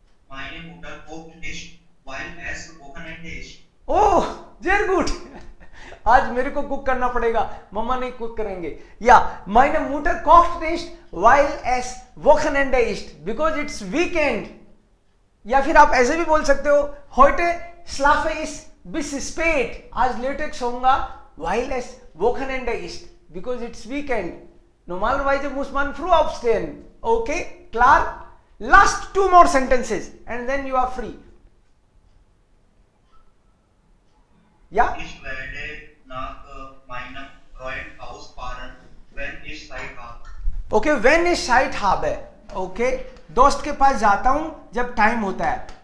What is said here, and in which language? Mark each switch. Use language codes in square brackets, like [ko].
[de] Meine Mutter kocht nicht, weil es Wochenende ist. [en] Oh, very good. [hi] आज मेरे को cook करना पड़ेगा, मम्मा नहीं कुक करेंगे. या [de] meine Mutter kocht nicht, weil es Wochenende ist, [en] because it's weekend. [hi] या फिर आप ऐसे भी बोल सकते हो [de] heute schlafe ich bis spät. [hi] आज लेट तक सोऊंगा [de] weil es Wochenende ist, [en] because it's weekend. [de] Normalerweise muss man früh aufstehen. Okay, klar? [en] Last 2 more sentences and then you are free. [de] Ja? Ich werde nach meinem Freund ausfahren, wenn ich Zeit habe. Okay, when ich Zeit habe. [hi] Okay, दोस्त के पास जाता हूं जब time होता है.